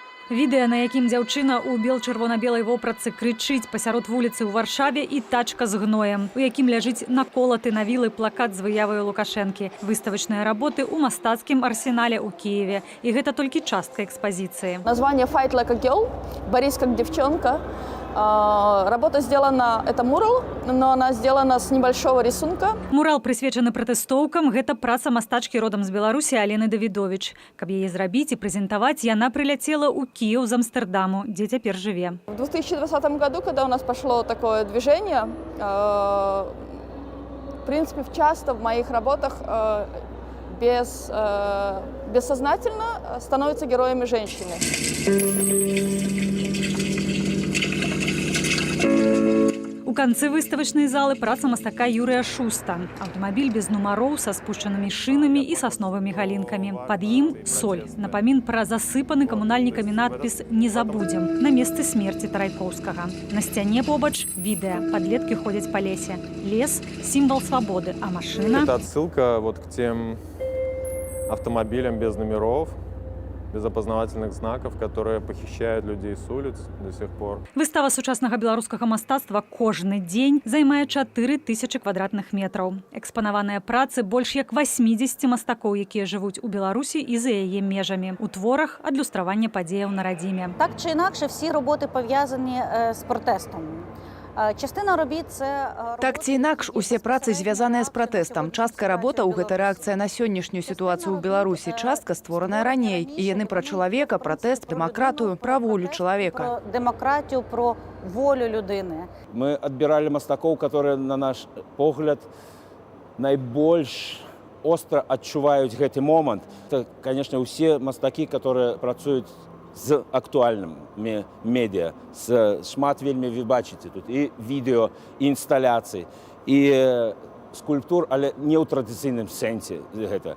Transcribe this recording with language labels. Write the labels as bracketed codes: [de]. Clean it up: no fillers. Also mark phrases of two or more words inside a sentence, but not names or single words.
[be] Відэа, на якім дзяўчына ў бел-чырвона-белай вопратцы крычыць пасярод вуліцы ў Варшаве і тачка з гноем, у якім ляжыць наколаты на вілы плакат з выявай Лукашэнкі. Выставачныя работы ў мастацкім арсенале ў Киеве. І гэта толькі частка экспазіцыі. [ru] Название [en] «Fight like a girl», [ru] «Борись как девчонка». Работа сделана, это мурал, но она сделана с небольшого рисунка. [be] Мурал прысвечаны пратэстоўкам, гэта праца мастачкі родам з Беларусі Алены Давідовіч. Каб яе зрабіць і прэзентаваць, яна прыляцела ў Кіеў з Амстэрдаму, дзе цяпер жыве. [ru] В 2020 году, когда у нас пошло такое движение, в принципе, часто в моих работах бессознательно становятся героями женщины. [be] У канцы выставачнай залы праца мастака Юрыя Шуста. Аўтамабіль без нумароў са спушчанымі шынамі і сасновымі галінкамі. Пад ім соль. Напамін пра засыпаны камунальнікамі надпіс «Не забудзем» на месцы смерці Тарайкоўскага. На сцяне побач відэа. Падлеткі ходзяць па лесе. Лес – сімвал свабоды, а машына… [ru] Это отсылка вот к тем автомобилям без номеров, без опознавательных знаков, которые похищают людей с улиц до сих пор. [be] Выстава сучаснага беларускага мастацтва кожны дзень займае 4000 квадратных метраў. Экспанаваныя працы больш як 80 мастакоў, якія жывуць у Беларусі і за яе межамі. У творах адлюстравання падзеяў на радзіме. [uk] Так чи інакше, всі роботи пов'язані з протестом. Частина робіт – це… [be] Так ці інакш, усе працы звязаныя з пратэстам. Частка работа ў гэта рэакцыя на сённяшнюю сітуацыю ў Беларусі, частка створаная раней. І яны пра чалавека, пратэст, дэмакратыю, пра волю чалавека. [uk] Про демократію, про волю людини. [be] Мы адбіралі мастакоў, которые, на наш погляд, найбольш остра адчуваюць гэты момант. [ru] Это, конечно, [be] усе мастакі, которые працуюць з актуальным медіа, з шмат вельмі вы бачыце тут і відэо, і інсталяцыі, і скульптур, але не ў традыцыйным сэнсе гэта.